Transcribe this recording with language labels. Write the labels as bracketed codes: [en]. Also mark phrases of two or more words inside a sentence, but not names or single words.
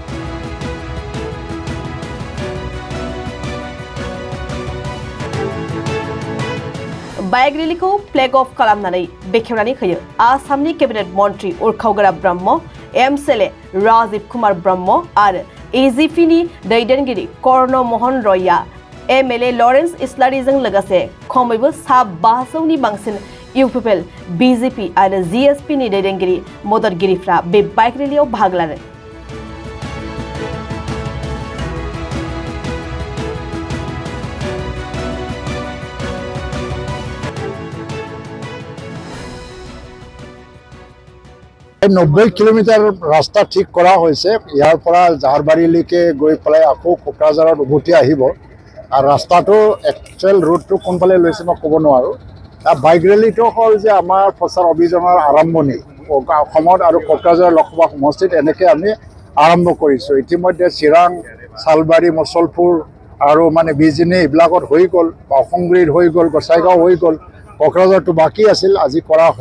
[brx] बाइक रेलिखौ फ्लेग अफ खालामनानै बेखेवनानै होयो आसामनि केबिनेट मन्त्रि उर्खावगोरा ब्रह्म, MCLA राजीव कुमार ब्रह्म आरो AGPनि दैदेनगिरि कर्ण मोहन रयआ MLA लरेन्स इस्लारिजों लोगोसे खमैबो 500नि बांसिन इउपिपिएल, बिजेपि आरो जिएसपिनि दैदेनगिरि मददगिरिफ्रा बे बाइक रेलियाव बाहागो लादों। [as] নব্বৈ কিলোমিটাৰ ৰাস্তা ঠিক কৰা হৈছে যাৰ পৰা जाहारबारीলৈকে গৈ পেলাই আকৌ কোকৰাঝাৰত উভতি আহিব আৰু ৰাস্তাটো একচুৱেল ৰুটটো কোনফালে লৈছে মই ক'ব নোৱাৰো। বাইক ৰেলীটো হ'ল যে আমাৰ প্ৰচাৰ অভিযানৰ আৰম্ভণি অসমত আৰু কোকৰাঝাৰ লোকসভা সমষ্টিত এনেকৈ আমি আৰম্ভ কৰিছোঁ। ইতিমধ্যে চিৰাং, চালবাৰী, মচলপুৰ আৰু মানে বিজিনী এইবিলাকত হৈ গ'ল, অসংগুৰিত হৈ গ'ল, গোসাইগাঁও হৈ গ'ল, কোকৰাঝাৰটো বাকী আছিল, আজি কৰা হ'ল।